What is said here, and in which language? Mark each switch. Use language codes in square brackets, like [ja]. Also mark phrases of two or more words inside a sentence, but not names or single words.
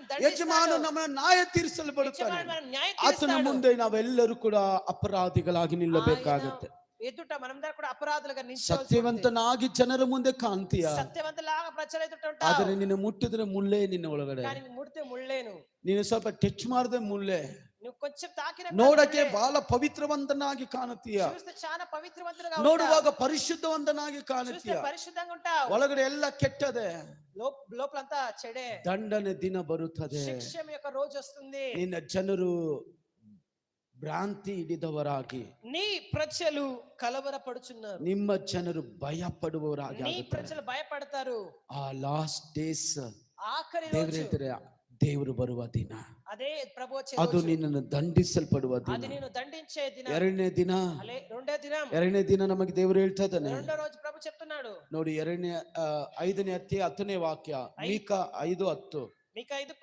[kn] ಯಜಮಾನ ನಮ್ಮನ್ನು ನ್ಯಾಯ ತೀರಿಸಲು ಬರುತ್ತಾನೆ. ಆತನ ಮುಂದೆ ನಾವೆಲ್ಲರೂ ಕೂಡ ಅಪರಾಧಿಗಳಾಗಿ ನಿಲ್ಲಬೇಕಾಗುತ್ತೆ. [te] ఎదుట మనందరం కూడా అపరాధులుగా నిలిచాల్సి [kn] ಸತ್ಯವಂತನಾಗಿ ಜನರ ಮುಂದೆ ಕಾಣ್ತೀಯ, [te] సత్యవంతులాగా ప్రజల ఎదుట ఉంటావు. [kn] ಆದರೆ ನಿನ್ನ ಮುಟ್ಟಿದ್ರೆ ಮುಳ್ಳೆ ನಿನ್ನ ಒಳಗಡೆ. [te] కానీ ముడితే ముళ్ళేను. [kn] ನೀನು ಸ್ವಲ್ಪ ಟಚ್ ಮಾಡಿದ್ರೆ ಮುಳ್ಳೆ. [te] నువ్వు కొంచెం తాకిన [kn] ನೋಡಕ್ಕೆ ಬಹಳ ಪವಿತ್ರವಂತನಾಗಿ ಕಾಣುತ್ತೀಯ, [te] చూస్తే చాలా పవిత్రవంతులుగా [kn] ನೋಡುವಾಗ ಪರಿಶುದ್ಧವಂತನಾಗಿ ಕಾಣುತ್ತೀಯ, [te] పరిశుద్ధంగా ఉంటావు. [kn] ಒಳಗಡೆ ಎಲ್ಲ ಕೆಟ್ಟದೆ, [te] లోపలంతా చెడే. [kn] ದಂಡನೆ ದಿನ ಬರುತ್ತದೆ, [te] ಶಿಕ್ಷೆ యొక్క రోజు వస్తుంది. [kn] ನಿನ್ನ ಜನರು ಭ್ರಾಂತಿ ಹಿಡಿದವರಾಗಿ, [te] నీ ప్రజలు కలవరపడుచున్నారు, [kn] ನಿಮ್ಮ ಜನರು ಭಯ ಪಡುವವರಾಗಿ, [te] నీ ప్రజలు భయపడతారు. [en] ಆ last days [te] ఆఖరి [kn] ದೇವರ ದೇವರು ಬರುವ ದಿನ, [te] అదే ప్రభు వచ్చే [kn] ಅದು [te] రోజు, [kn] ನಿನ್ನನ್ನು ದಂಡಿಸಲ್ಪಡುವ ದಿನ. [te] అది నిన్ను దండించే దినం. [kn] ಎರಡನೇ ದಿನ, ಎರಡನೇ ದಿನ ನಮಗೆ ದೇವರು ಹೇಳ್ತಾ ಇದ್ದಾನೆ. [te] రెండో రోజు ప్రభు చెప్తున్నాడు. [kn] ನೋಡಿ, 5ನೇ ಅಧ್ಯಾಯ 10ನೇ ವಾಕ್ಯ, ಮೀಕ 5:10. [te] మీకా 5:10